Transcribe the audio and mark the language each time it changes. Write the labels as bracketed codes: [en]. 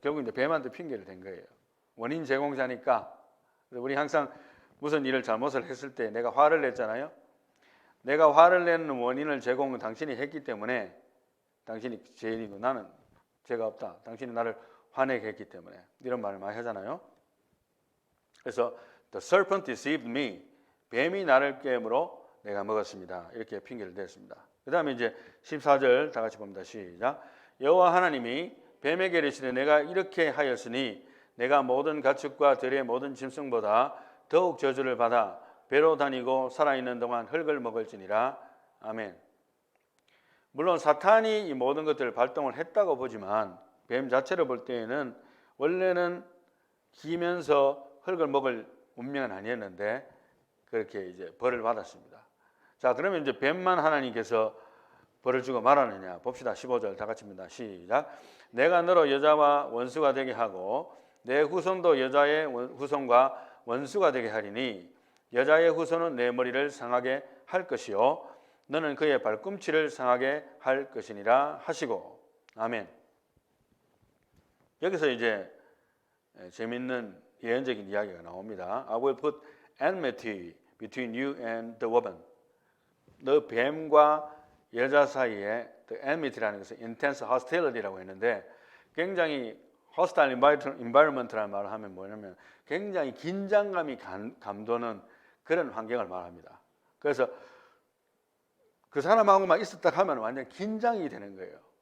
[ko] 결국 이제 뱀한테 핑계를 댄 거예요. 원인 제공자니까. 우리 항상 무슨 일을 잘못을 했을 때 내가 화를 냈잖아요. 내가 화를 내는 원인을 제공은 당신이 했기 때문에 당신이 죄인이고 나는 죄가 없다. 당신이 나를 화내게 했기 때문에 이런 말을 많이 하잖아요. 그래서 [en] The serpent deceived me. [ko] 뱀이 나를 깨물어 내가 먹었습니다. 이렇게 핑계를 댔습니다. 그 다음에 이제 14절 다 같이 봅니다. 시작. 여호와 하나님이 뱀에게 이르시되 내가 이렇게 하였으니 내가 모든 가축과 들의 모든 짐승보다 더욱 저주를 받아 배로 다니고 살아있는 동안 흙을 먹을지니라. 아멘. 물론 사탄이 이 모든 것들을 발동을 했다고 보지만 뱀 자체를 볼 때에는 원래는 기면서 흙을 먹을 운명은 아니었는데 그렇게 이제 벌을 받았습니다. 자, 그러면 이제 뱀만 하나님께서 벌을 주고 말하느냐 봅시다. 15절 다 같이입니다. 시작. 내가 너로 여자와 원수가 되게 하고 내 후손도 여자의 후손과 원수가 되게 하리니 여자의 후손은 내 머리를 상하게 할 것이요 너는 그의 발꿈치를 상하게 할 것이니라 하시고. 아멘. 여기서 이제 재밌는 예언적인 이야기가 나옵니다. [en] I will put enmity between you and the woman. [ko] 너 뱀과 여자 사이에 the enmity라는 것은 intense hostility라고 했는데 굉장히 hostile environment라는 말을 하면 뭐냐면 굉장히 긴장감이 감도는 그런 환경을 말합니다. 그래서 그 사람하고만 있었다 하면 완전 긴장이 되는 거예요.